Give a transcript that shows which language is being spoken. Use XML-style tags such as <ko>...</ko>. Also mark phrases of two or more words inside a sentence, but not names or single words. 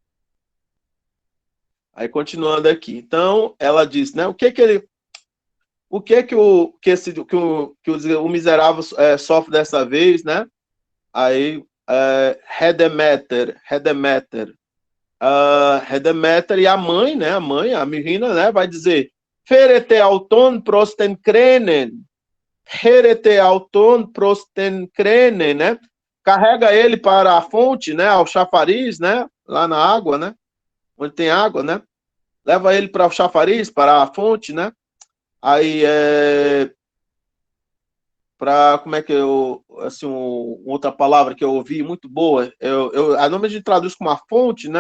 <pt>Aí continuando aqui. Então, ela diz, né? O que o miserável sofre dessa vez, né? Aí, Redemeter, e a mãe, né? A menina, né? Vai dizer,</pt> <el>Ferete auton prosten crenen,</el> <pt>né? Carrega ele para a fonte, né? Ao chafariz, né? Lá na água, né? Onde tem água, né? Leva ele para o chafariz, para a fonte, né? Aí, como é que eu, assim, outra palavra que eu ouvi muito boa, a nome a gente traduz como a fonte, né?</pt>